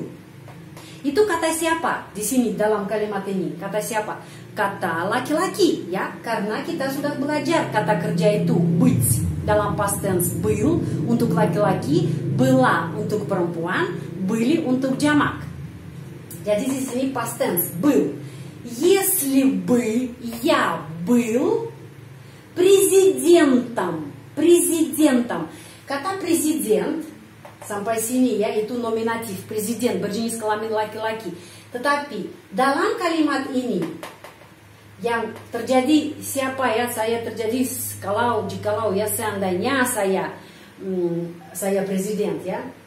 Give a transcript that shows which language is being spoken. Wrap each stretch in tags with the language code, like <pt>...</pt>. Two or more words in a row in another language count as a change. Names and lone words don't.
<id>Itu kata siapa di sini dalam kalimat ini? Kata siapa? Kata laki-laki, ya, karena kita sudah belajar kata kerja itu быть dalam</id> <en>past tense</en> <id>был untuk laki-laki, была untuk perempuan, были untuk jamak. Jadi di sini</id> <en>past tense</en> <id>был.</id> <ru>Если бы я был президентом,</ru> <id>kata президент sampai sini, ya, itu nominatif, presiden berjenis kelamin laki-laki. Tetapi dalam kalimat ini yang terjadi siapa, ya? Saya terjadi jikalau, ya, seandainya saya presiden, ya.</id>